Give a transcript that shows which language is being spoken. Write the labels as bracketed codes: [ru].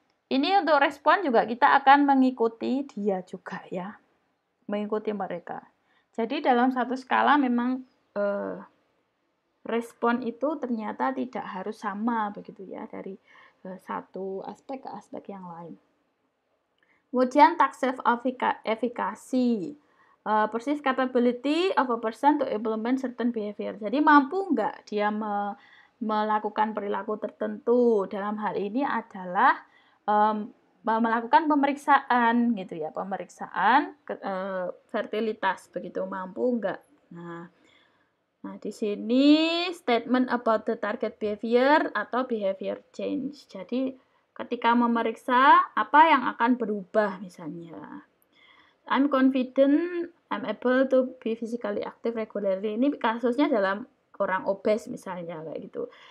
[id] ini untuk respon juga kita akan mengikuti dia juga ya, mengikuti mereka. Jadi dalam satu skala memang respon itu ternyata tidak harus sama begitu ya, dari satu aspek ke aspek yang lain. Kemudian [en] task efficacy, perceived capability of a person to implement certain behavior. [id] Jadi mampu nggak dia melakukan perilaku tertentu. Dalam hal ini adalah melakukan pemeriksaan gitu ya, pemeriksaan fertilitas begitu, mampu nggak. Nah, di sini [en] statement about the target behavior [id] atau [en] behavior change. [id] Jadi ketika memeriksa apa yang akan berubah misalnya. [en] I'm confident I'm able to be physically active regularly. [id] Ini kasusnya dalam orang obes misalnya kayak gitu.